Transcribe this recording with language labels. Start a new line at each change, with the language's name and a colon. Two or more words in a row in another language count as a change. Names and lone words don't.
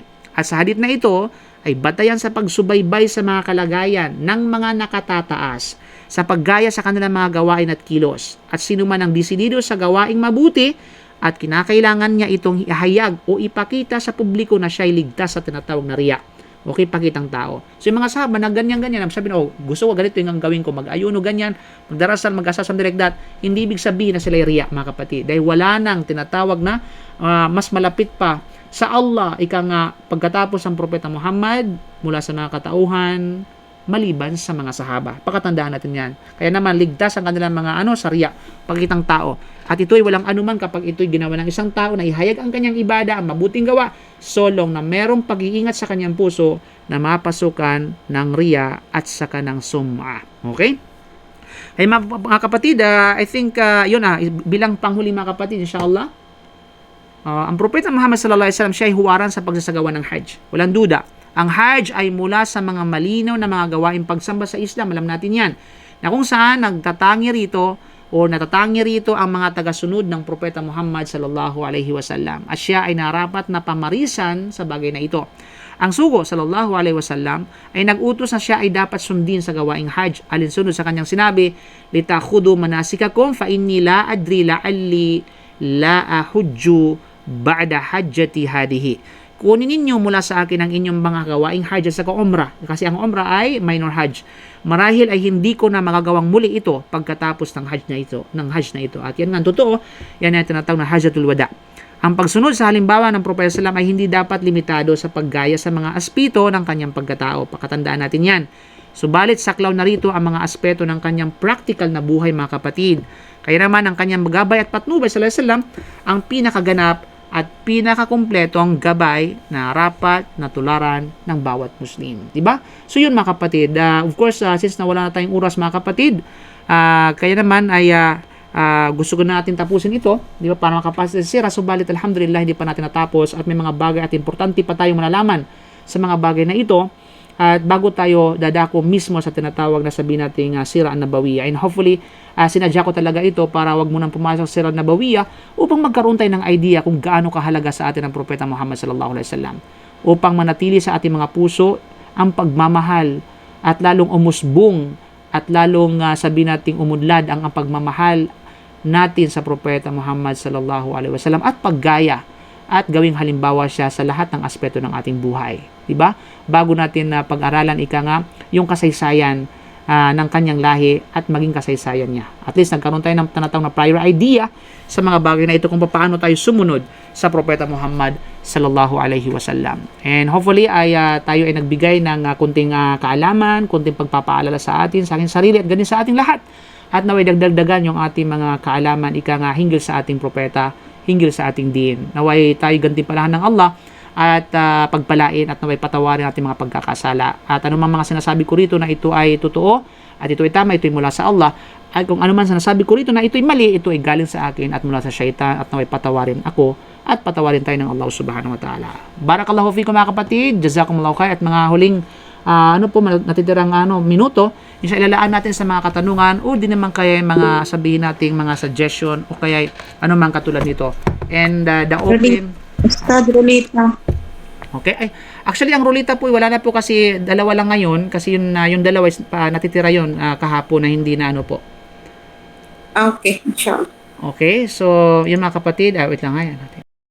Filipino: At sa hadith na ito, ay batayan sa pagsubaybay sa mga kalagayan ng mga nakatataas, sa paggaya sa kanilang mga gawain at kilos. At sino man ang disidido sa gawaing mabuti at kinakailangan niya itong ihayag o ipakita sa publiko na siya ay ligtas sa tinatawag na riya. Okay, pakitang tao. So yung mga sahaba na ganyan-ganyan, sabi na, gusto ko ganito yung gawin ko, mag-ayuno ganyan, magdarasal, mag-asasam
English: like that,
Filipino: hindi ibig sabihin na sila ay riya, mga kapatid. Dahil wala nang tinatawag na mas malapit pa sa Allah, ika nga, pagkatapos ng Propeta Muhammad, mula sa mga katauhan, maliban sa mga sahaba. Pakatandaan natin yan. Kaya naman, ligtas ang kanilang mga sariya, pagkitang tao. At ito'y walang anuman kapag ito'y ginawa ng isang tao na ihayag ang kanyang ibada, ang mabuting gawa,
English: so long
Filipino: na merong pag-iingat sa kanyang puso na mapasukan ng riya at saka ng sum'a. Okay? Ay mga kapatid,
English: I think,
Filipino: bilang panghuli mga kapatid, inshallah, ang Propeta Muhammad
Arabic: صلى الله عليه وسلم,
Filipino: siya ay huwaran sa pagsasagawa ng Hajj. Walang duda. Ang Hajj ay mula sa mga malinaw na mga gawaing pagsamba sa Islam. Alam natin yan. Na kung saan natatangi rito ang mga tagasunod ng Propeta Muhammad
Arabic: صلى الله عليه وسلم.
Filipino: At siya ay narapat na pamarisan sa bagay na ito. Ang sugo
Arabic: صلى الله عليه وسلم
Filipino: ay nag-utos na siya ay dapat sundin sa gawaing Hajj. Alinsunod sa kanyang sinabi,
Arabic: لتأخذوا مناسككم فإني لا أدري لعلي لا أحج بعد حجتي هذه.
Filipino: Kunin ninyo mula sa akin ang inyong mga gawaing Hajj sa Umrah, kasi ang Umrah ay
English: minor Hajj.
Filipino: Marahil ay hindi ko na magagawang muli ito pagkatapos ng Hajj na ito. At yan nga totoo, yan ay tinatawag na Hajjatul Wada. Ang pagsunod sa halimbawa ng Propeta Sallam ay hindi dapat limitado sa paggaya sa mga aspeto ng kanyang pagkatao. Pakatandaan natin yan. Subalit saklaw na rito ang mga aspeto ng kanyang practical na buhay, mga kapatid. Kaya naman ang kanyang gabay at patnubay
Arabic: صلى الله عليه وسلم
Filipino: ang pinakaganap at pinakakumpletong gabay na rapat na tularan ng bawat Muslim. Diba? So yun mga kapatid.
English: Of course,
Filipino: since nawala na tayong oras mga kapatid, kaya naman ay gusto ko na natin tapusin ito, di ba, para makapasa sa sira. Subalit alhamdulillah hindi pa natin natapos at may mga bagay at importante pa tayong malalaman sa mga bagay na ito. At bago tayo dadako mismo sa tinatawag na sabihin nating
Arabic: السيرة النبوية,
English: and hopefully
Filipino: sinadya ko talaga ito para wag mo nang pumasok sa
Arabic: السيرة النبوية
Filipino: upang magkaroon tayo ng idea kung gaano kahalaga sa atin ang Propeta Muhammad
Arabic: صلى الله عليه وسلم,
Filipino: upang manatili sa ating mga puso ang pagmamahal at lalong umusbong at lalong sabihin nating umudlad ang pagmamahal natin sa Propeta Muhammad
Arabic: صلى الله عليه وسلم
Filipino: at paggaya at gawing halimbawa siya sa lahat ng aspeto ng ating buhay. Diba? Bago natin pag-aralan yung kasaysayan ng kanyang lahi at maging kasaysayan niya. At least nagkaroon tayo ng tinatawag na
English: prior idea
Filipino: sa mga bagay na ito kung paano tayo sumunod sa Propeta Muhammad
Arabic: صلى الله عليه وسلم.
English: And hopefully
Filipino: ay tayo ay nagbigay ng kunting kaalaman, kunting pagpapaalala sa atin, sa ating sarili at ganin sa ating lahat. At naway dagdagan yung ating mga kaalaman hinggil sa ating propeta, hinggil sa ating din. Naway tayo gantimpalahan ng Allah at pagpalain at naway patawarin ating mga pagkakasala. At anumang mga sinasabi ko rito na ito ay totoo at ito ay tama, ito ay mula sa Allah. At kung anuman sinasabi ko rito na ito ay mali, ito ay galing sa akin at mula sa syaitan at naway patawarin ako at patawarin tayo ng Allah
Arabic: سبحانه وتعالى. بارك الله فيكم
Filipino: mga kapatid,
Arabic: جزاكم الله خير.
Filipino: At mga huling natitirang minuto, yung ilalaan natin sa mga katanungan o di naman kaya mga sabihin nating mga suggestion o kaya anumang katulad nito.
English: And the open
Filipino: Rulita. Okay. Ay, actually ang rulita po wala na po kasi dalawa lang ngayon kasi yung dalawa natitira yon kahapon na hindi na po. Okay, inshallah. Okay. So, yun mga kapatid, wait lang nga yan natin.